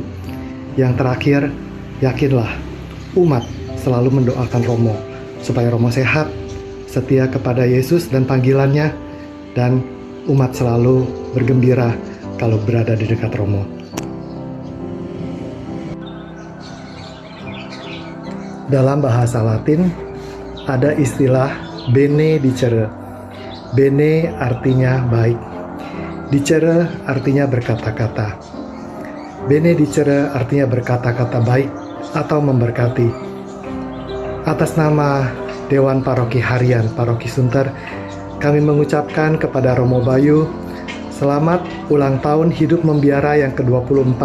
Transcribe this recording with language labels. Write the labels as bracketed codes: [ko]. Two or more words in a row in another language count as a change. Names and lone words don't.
[id] Yang terakhir, yakinlah, umat selalu mendoakan Romo supaya Romo sehat, setia kepada Yesus dan panggilannya, dan umat selalu bergembira kalau berada di dekat Romo. Dalam bahasa Latin, ada istilah [la] bene dicere. [id] Bene artinya baik. Dicere artinya berkata-kata. [la] Bene dicere [id] artinya berkata-kata baik atau memberkati. Atas nama Dewan Paroki Harian Paroki Sunter, kami mengucapkan kepada Romo Bayu, selamat ulang tahun hidup membiara yang ke-24.